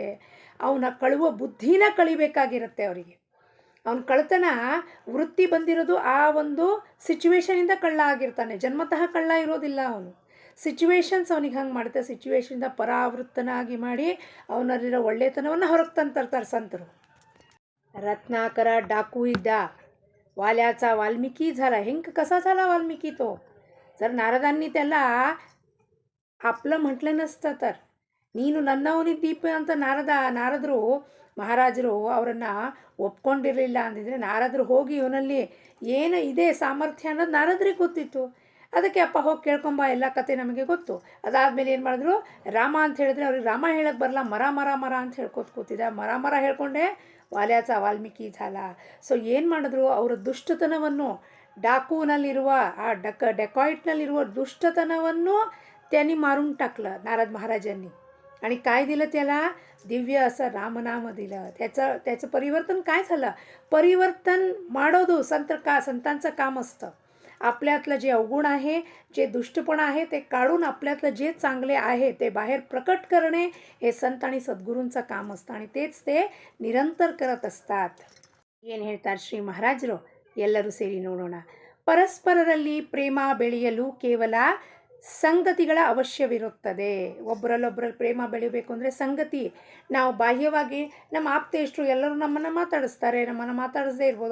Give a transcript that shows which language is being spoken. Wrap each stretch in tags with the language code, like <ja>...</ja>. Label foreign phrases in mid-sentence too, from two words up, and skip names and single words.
<kn>ಅವನ ಕಳುವ ಬುದ್ಧಿನ ಕಳಿಬೇಕಾಗಿರುತ್ತೆ ಅವರಿಗೆ. ಅವನ ಕಳ್ಳತನ ವೃತ್ತಿ ಬಂದಿರೋದು ಆ ಒಂದು ಸಿಚುವೇಶನಿಂದ ಕಳ್ಳ ಆಗಿರ್ತಾನೆ. ಜನ್ಮತಃ ಕಳ್ಳ ಇರೋದಿಲ್ಲ ಅವನು. ಸಿಚುವೇಶನ್ಸ್ ಅವನಿಗೆ ಹಂಗೆ ಮಾಡುತ್ತೆ. ಸಿಚುವೇಶನಿಂದ ಪರಾವೃತ್ತನಾಗಿ ಮಾಡಿ ಅವನಲ್ಲಿರೋ ಒಳ್ಳೆತನವನ್ನು ಹೊರಗೆ ತಂತರ್ತಾರೆ ಸಂತರು.</kn> <mr>रत्नाकरा डाकू इद्दा, वाल्याचा वाल्मिकी झाला. कसा झाला वाल्मिकी तो? जर नारदांनी त्याला आपलं म्हटलं नसतं तर,</mr> <kn>ನೀನು ನನ್ನವನಿದ್ದೀಪ ಅಂತ ನಾರದರು ಮಹಾರಾಜರು ಅವರನ್ನು ಒಪ್ಕೊಂಡಿರಲಿಲ್ಲ ಅಂದಿದ್ರೆ, ನಾರದರು ಹೋಗಿ ಇವನಲ್ಲಿ ಏನು ಇದೆ ಸಾಮರ್ಥ್ಯ ಅನ್ನೋದು ನಾರದರಿಗೆ ಗೊತ್ತಿತ್ತು. ಅದಕ್ಕೆ ಅಪ್ಪ ಹೋಗಿ ಕೇಳ್ಕೊಂಬ, ಎಲ್ಲ ಕತೆ ನಮಗೆ ಗೊತ್ತು. ಅದಾದಮೇಲೆ ಏನು ಮಾಡಿದ್ರು, ರಾಮ ಅಂತ ಹೇಳಿದ್ರೆ ಅವ್ರಿಗೆ ರಾಮ ಹೇಳಕ್ಕೆ ಬರಲ್ಲ, ಮರ ಅಂತ ಹೇಳ್ಕೊತ ಕೂತಿದ್ದ. ಮರ ಹೇಳ್ಕೊಂಡೆ</kn> <mr>वाल्याचा वाल्मिकी झाला.</mr> <kn>ಸೊ ಏನು ಮಾಡಿದ್ರು, ಅವರ ದುಷ್ಟತನವನ್ನು, डाकूनಲ್ಲಿರುವ ಆ ಡೆಕಾಯಿಟ್ನಲ್ಲಿರುವ ದುಷ್ಟತನವನ್ನು</kn> <mr>त्यांनी मारून टाकलं नारद महाराजांनी. आणि काय दिलं त्याला? दिव्य असं रामनाम दिलं. त्याचं परिवर्तन काय झालं? परिवर्तन ಮಾಡೋದು संतांचं काम असतं. आपल्यातलं जे अवगुण आहे, जे दुष्टपण आहे ते काढून आपल्यातलं जे चांगले आहे ते बाहेर प्रकट करणे हे संत आणि सद्गुरूंचं काम असतं. आणि तेच ते निरंतर करत असतात.</mr> <kn>ಏನು ಹೇಳ್ತಾರೆ ಶ್ರೀ ಮಹಾರಾಜರು? ಎಲ್ಲರೂ ಸೇರಿ ನೋಡೋಣ. ಪರಸ್ಪರರಲ್ಲಿ ಪ್ರೇಮ ಬೆಳೆಯಲು ಕೇವಲ ಸಂಗತಿಗಳ ಅವಶ್ಯವಿರುತ್ತದೆ. ಒಬ್ಬರಲ್ಲೊಬ್ಬರಲ್ಲಿ ಪ್ರೇಮ ಬೆಳಿಬೇಕು ಅಂದರೆ ಸಂಗತಿ. ನಾವು ಬಾಹ್ಯವಾಗಿ ನಮ್ಮ ಆಪ್ತೇಷ್ಟರು ಎಲ್ಲರೂ ನಮ್ಮನ್ನು ಮಾತಾಡಿಸ್ತಾರೆ, ನಮ್ಮನ್ನು ಮಾತಾಡಿಸದೇ ಇರ್ಬೋದು.</kn>